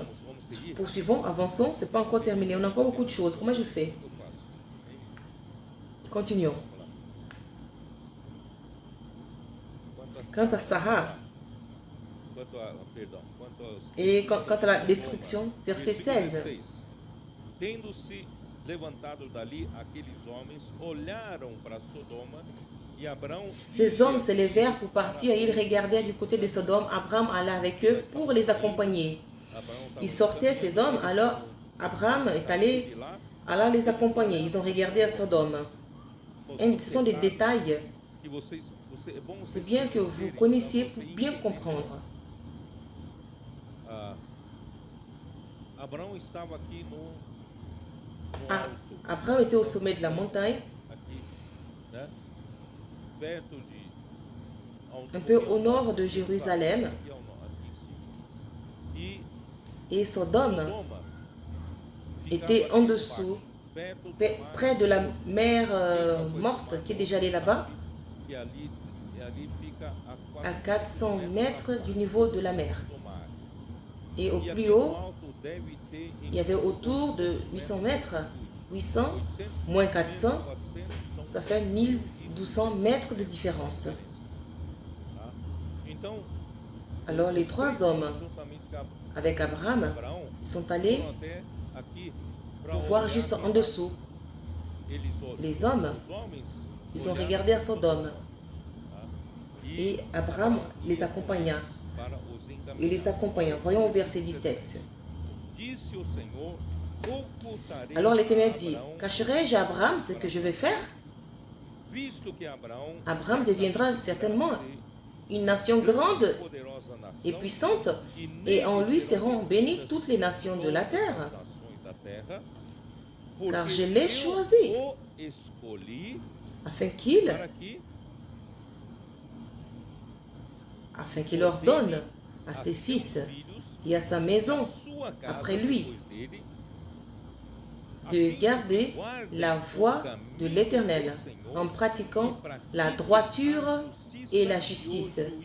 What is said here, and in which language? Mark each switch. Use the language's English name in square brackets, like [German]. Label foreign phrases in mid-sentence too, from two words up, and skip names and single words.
[French] Poursuivons, avançons, ce n'est pas encore terminé. On a encore beaucoup de choses. Comment je fais? Continuons. Quant à Sarah, et quant à la destruction, verset 16. [Portuguese] Tendo-se levantado dali, aqueles homens olharam para Sodoma e Abraão. [French] Ces hommes se levèrent pour partir et ils regardèrent du côté de Sodome. Abraham alla avec eux pour les accompagner. Ils sortaient, ces hommes, alors Abraham est allé les accompagner. Ils ont regardé à Sodome. Et ce sont des détails. C'est bien que vous connaissiez pour bien comprendre. [Portuguese] Abraão estava aqui no alto, [French] Abraham était au sommet de la montagne, [Portuguese] aqui, né? Perto de [French] un peu au nord de Jérusalem, [Portuguese] aqui ao norte, aqui em cima. [French] et Sodome [Portuguese] Sodoma [French] était [Portuguese] ficava [French] en [Portuguese] aqui [French] dessous, [Portuguese] embaixo, perto do mar, [French] près de la mer morte qui est déjà allée là-bas, [Portuguese] que ali fica [French] à 400 mètres du niveau de la mer. [Portuguese] do mar. [French] Et au [Portuguese] E [French] plus [Portuguese] aqui no [French] haut, [Portuguese] alto deve ter [French] il y avait autour de 800 mètres. 800 moins 400, 400 ça fait 1200 mètres de différence. [Portuguese] tá? Então, [French] Alors les trois hommes, [Portuguese] juntamente com [French] avec Abraham, Abraão, sont allés [Portuguese] foram até aqui para [French] pour voir [Portuguese] olhar [French] juste en [Portuguese] para [French] dessous. [Portuguese] eles, [French] Les hommes, [Portuguese] os homens, [French] ils ont [Portuguese] olharam, [French] regardé à Sodome. [Portuguese] tá? [French] Et Abraham les accompagna. [Portuguese] Para os encaminhar. [French] Il les accompagna. Voyons au verset 17. [Portuguese] Disse o Senhor, ocultarei [French] Alors l'Éternel [Portuguese] a [French] dit, Abraão, cacherai-je à Abraham ce que je vais faire? [Portuguese] visto que Abraão [French] Abraham deviendra certainement [Portuguese] ser [French] une nation grande [Portuguese] poderosa nação, [French] et puissante, [Portuguese] e [French] et en [Portuguese] nele [French] lui [Portuguese] serão [French] seront bénies [Portuguese] benditas [French] toutes les nations de la [Portuguese] todas [French] terre. [Portuguese] as nações da terra, [French] Car [Portuguese] porque [French] je l'ai [Portuguese] eu [French] choisi. [Portuguese] o escolhi [French] Afin qu'il ordonne à ses fils et à sa maison après lui de garder la voie de l'Éternel en pratiquant la droiture et la justice.